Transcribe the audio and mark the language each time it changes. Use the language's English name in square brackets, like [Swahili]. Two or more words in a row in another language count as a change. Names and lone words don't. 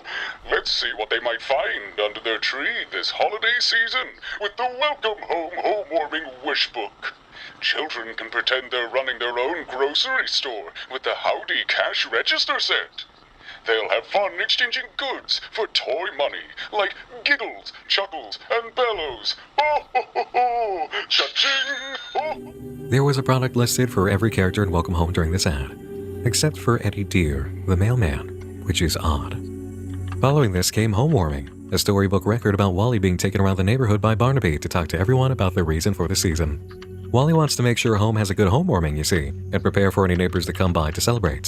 [English] Let's see what they might find under their tree this holiday season with the Welcome Home Homewarming Wish Book. Children can pretend they're running their own grocery store with the Howdy Cash Register set. They'll have fun exchanging goods for toy money, like giggles, chuckles, and bellows. Ho, ho, ho, ho. Cha-ching! Ho. There was a product listed for every character in Welcome Home during this ad, except for Eddie Deer, the mailman, which is odd. Following this came Homewarming, a storybook record about Wally being taken around the neighborhood by Barnaby to talk to everyone about the reason for the season. Wally wants to make sure home has a good homewarming, you see, and prepare for any neighbors that come by to celebrate.